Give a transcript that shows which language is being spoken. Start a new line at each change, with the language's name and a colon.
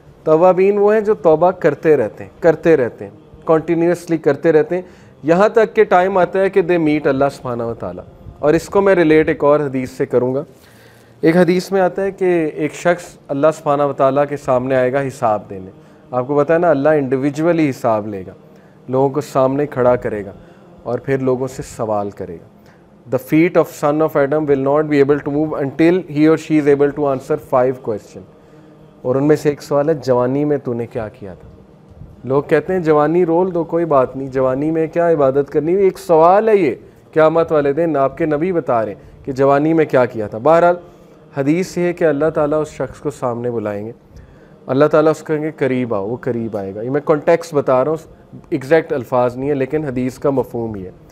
Urdu: توابین وہ ہیں جو توبہ کرتے رہتے ہیں کنٹینیوسلی کرتے رہتے ہیں, یہاں تک کہ ٹائم آتا ہے کہ
English: they meet
Urdu: اللہ سبحانہ و تعالیٰ. اور اس کو میں ریلیٹ ایک اور حدیث سے کروں گا. ایک حدیث میں آتا ہے کہ ایک شخص اللہ سبحانہ و تعالیٰ کے سامنے آئے گا حساب دینے. آپ کو پتہ ہے نا, اللہ انڈیویجولی حساب لے گا, لوگوں کو سامنے کھڑا کرے گا اور پھر لوگوں سے سوال کرے گا.
English: The feet of son of Adam will not be able to move until he or she is able to answer 5 questions.
Urdu: اور ان میں سے ایک سوال ہے, جوانی میں تو نے کیا کیا تھا. لوگ کہتے ہیں جوانی رول دو, کوئی بات نہیں, جوانی میں کیا عبادت کرنی ہے, ایک سوال ہے یہ قیامت والے دن. آپ کے نبی بتا رہے ہیں کہ جوانی میں کیا کیا تھا. بہرحال حدیث یہ ہے کہ اللہ تعالیٰ اس شخص کو سامنے بلائیں گے, اللہ تعالیٰ اس کو کہیں گے قریب آؤ, وہ قریب آئے گا. یہ میں کانٹیکسٹ بتا رہا ہوں, ایگزیکٹ الفاظ نہیں ہے لیکن حدیث کا مفہوم ہی ہے.